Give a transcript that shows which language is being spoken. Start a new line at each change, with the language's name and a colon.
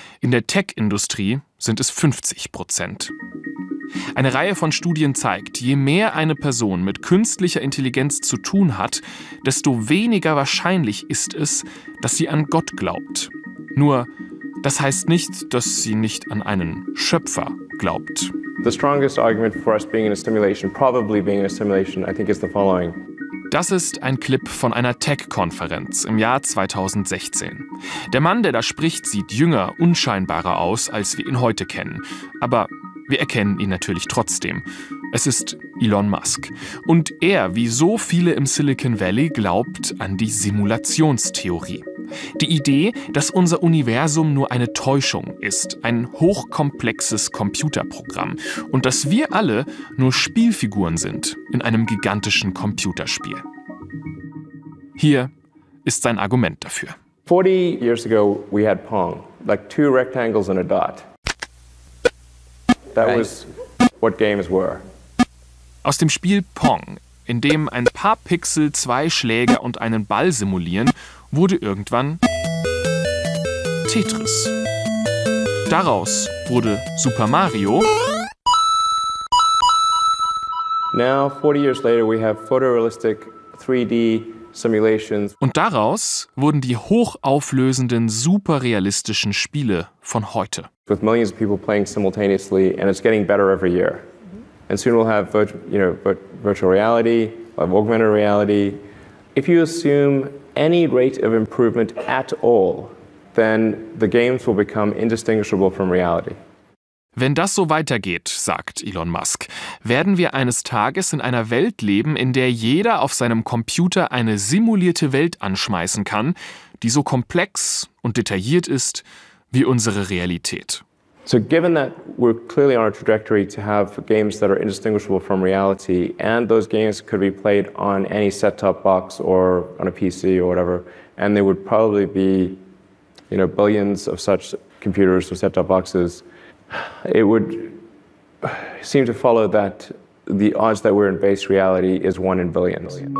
German: In der Tech-Industrie sind es 50%. Eine Reihe von Studien zeigt, je mehr eine Person mit künstlicher Intelligenz zu tun hat, desto weniger wahrscheinlich ist es, dass sie an Gott glaubt. Nur, das heißt nicht, dass sie nicht an einen Schöpfer glaubt.
English: The strongest argument for us being in a simulation, probably being in a simulation, I think is the following.
German: Das ist ein Clip von einer Tech-Konferenz im Jahr 2016. Der Mann, der da spricht, sieht jünger, unscheinbarer aus, als wir ihn heute kennen. Aber wir erkennen ihn natürlich trotzdem. Es ist Elon Musk. Und er, wie so viele im Silicon Valley, glaubt an die Simulationstheorie. Die Idee, dass unser Universum nur eine Täuschung ist, ein hochkomplexes Computerprogramm und dass wir alle nur Spielfiguren sind in einem gigantischen Computerspiel. Hier ist sein Argument dafür.
English: 40 years ago we had Pong, like 2 rectangles and a dot. That was what games were.
German: Aus dem Spiel Pong, in dem ein paar Pixel 2 Schläger und einen Ball simulieren, wurde irgendwann Tetris. Daraus wurde Super Mario.
English: Now, 40 years later, we have photorealistic 3D simulations.
German: Und daraus wurden die hochauflösenden, superrealistischen Spiele von heute.
English: With millions of people playing simultaneously, and it's getting better every year. And soon we'll have virtual reality, augmented reality. If you assume any rate of improvement at all, then the games will become indistinguishable from reality.
German: Wenn das so weitergeht, sagt Elon Musk, werden wir eines Tages in einer Welt leben, in der jeder auf seinem Computer eine simulierte Welt anschmeißen kann, die so komplex und detailliert ist wie unsere Realität.
English: So given that we're clearly on a trajectory to have games that are indistinguishable from reality and those games could be played on any set-top box or on a PC or whatever and there would probably be, you know, billions of such computers or set-top boxes, it would seem to follow that the odds that we're in base reality is one in billions.